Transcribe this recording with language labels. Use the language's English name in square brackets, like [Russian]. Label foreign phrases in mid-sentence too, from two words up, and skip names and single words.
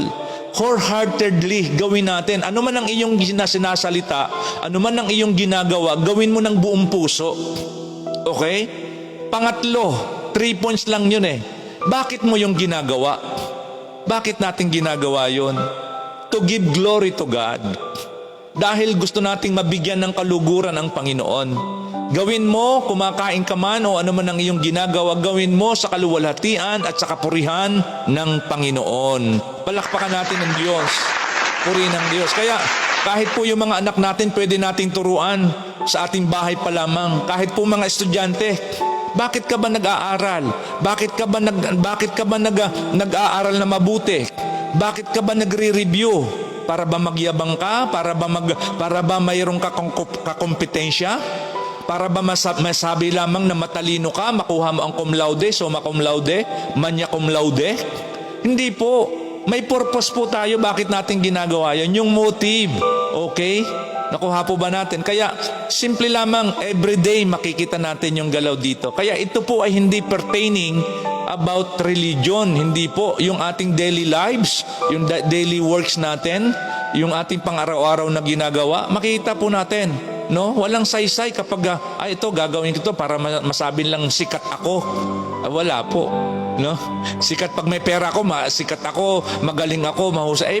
[Filipino] Wholeheartedly gawin natin. Ano man ang iyong sinasalita, ano man ang iyong ginagawa, gawin mo ng buong puso. Okay? Pangatlo, 3 points lang yun eh. Bakit mo yung ginagawa? Bakit natin ginagawa yun? [English] To give glory to God. [Filipino] Dahil gusto nating mabigyan ng kaluguran ang Panginoon. Gawin mo, kumakain ka man o ano man ang iyong ginagawa, gawin mo sa kaluwalhatian at sa kapurihan ng Panginoon. Palakpakan natin ng Diyos. Purihin ng Diyos. Kaya kahit po yung mga anak natin, pwede nating turuan sa ating bahay pa lamang. Kahit po mga estudyante, bakit ka ba nag-aaral? Bakit ka ba nag-aaral na mabuti? Bakit ka ba nagre-review? Para ba magyabang ka? Para ba mayroong kakompetensya? Para ba masabi lamang na matalino ka, makuha mo ang [Latin] cum laude, summa cum laude, magna cum laude? [Filipino] Hindi po. May purpose po tayo bakit natin ginagawa yan. Yung motive. Okay? Nakuha po ba natin? Kaya simple lamang, everyday makikita natin yung galaw dito. Kaya ito po ay hindi [English] pertaining about religion. [Filipino] Hindi po. Yung ating [English] daily lives, [Filipino] yung [English] daily works [Filipino] natin, yung ating pang-araw-araw na ginagawa, makikita po natin. No? Walang saysay kapag ito gagawin ko to para masabi lang sikat ako. Wala po. No? Sikat pag may pera ako, sikat ako, magaling ako, mahusay.